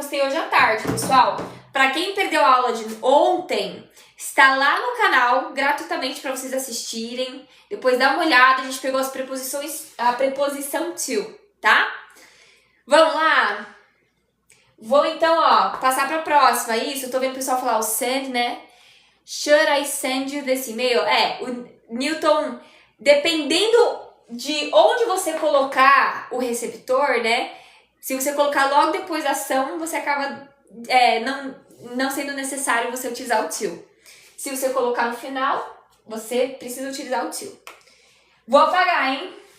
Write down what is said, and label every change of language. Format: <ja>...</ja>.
<pt>Postei hoje à tarde, pessoal. Para quem perdeu a aula de ontem, está lá no canal, gratuitamente para vocês assistirem. Depois dá uma olhada, a gente pegou as preposições, a preposição to, tá? Vamos lá? Vou então, passar para a próxima. Isso, eu tô vendo o pessoal falar o send, né?</pt> <en>Should I send you this email?</en> <pt>O Newton, dependendo de onde você colocar o receptor, né? Se você colocar logo depois da ação, você acaba não sendo necessário você utilizar o to. Se você colocar no final, você precisa utilizar o to. Vou apagar, hein?</pt>